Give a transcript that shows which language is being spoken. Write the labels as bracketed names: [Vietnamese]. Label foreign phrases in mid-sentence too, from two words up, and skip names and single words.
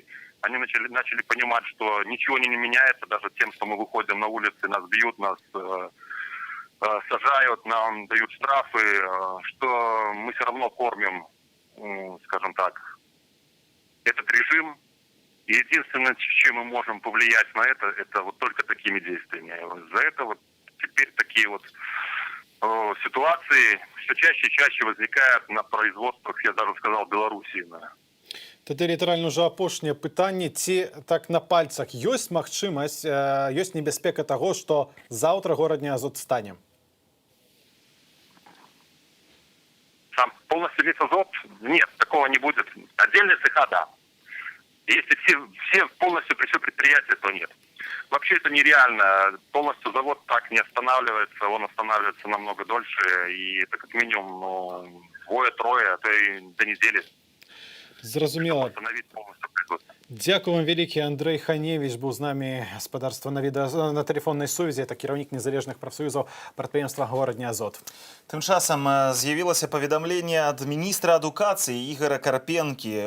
[Russian] Они начали понимать, что ничего не меняется, даже тем, что мы выходим на улицы, нас бьют, нас сажают, нам дают штрафы, что мы все равно кормим, скажем так, этот режим. И единственное, чем мы можем повлиять на это вот только такими действиями. За это вот теперь такие вот ситуации все чаще и чаще возникают на производствах, я даже сказал, Белоруссии. [Belarusian] Тады літаральна ўжо апошняе пытанне, ці так на пальцах ёсць магчымасць, ёсць небяспека таго, што заўтра горадні Азот стане? [Russian] Сам полностью весь Азот? Нет, такого не будет. Отдельные цеха, да. Если все полностью все предприятия, то нет. Вообще это нереально. Полностью завод так не останавливается, он останавливается намного дольше, и это как минимум двое-трое, а то и до недели. [Belarusian] Зразумела. Дзякую вам вялікі. Андрэй Ханевіч быў з намі, гаспадарства на тэлефоннай сувязі, это кіраўнік незалежных прафсаюзаў прадпрыемства горадні Азот. Тым часам з'явілася паведамленне ад міністра адукацыі Ігора Карпенкі.